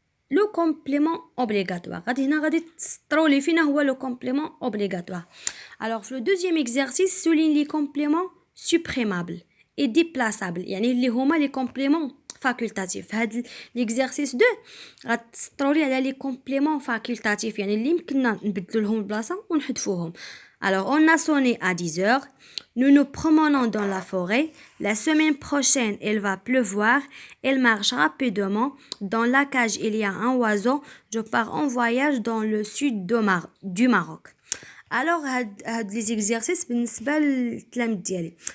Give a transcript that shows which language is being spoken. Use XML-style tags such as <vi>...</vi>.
<fr>le complément obligatoire</fr> <ar>غادي تسطروا لي فينا هو</ar> <fr>le complément obligatoire alors</fr> <ar>في</ar> <fr>le deuxième exercice souligne les compléments supprimables et déplaçables</fr> <ar>يعني اللي هما لي كومبليمون فاكولتاتيف هاد</ar> <fr>l'exercice 2</fr> <ar>غتسطروا لي على لي كومبليمون فاكولتاتيف يعني اللي يمكننا نبدلوا لهم البلاصه ونحذفوهم.</ar> <fr>Alors, on a sonné à 10 heures. Nous nous promenons dans la forêt. La semaine prochaine, il va pleuvoir. Elle marche rapidement. Dans la cage, il y a un oiseau. Je pars en voyage dans le sud du Maroc. Alors,</fr> <ar>هاد</ar> <fr>les exercices</fr> <ar>بالنسبة للتلاميذ ديالي.</ar>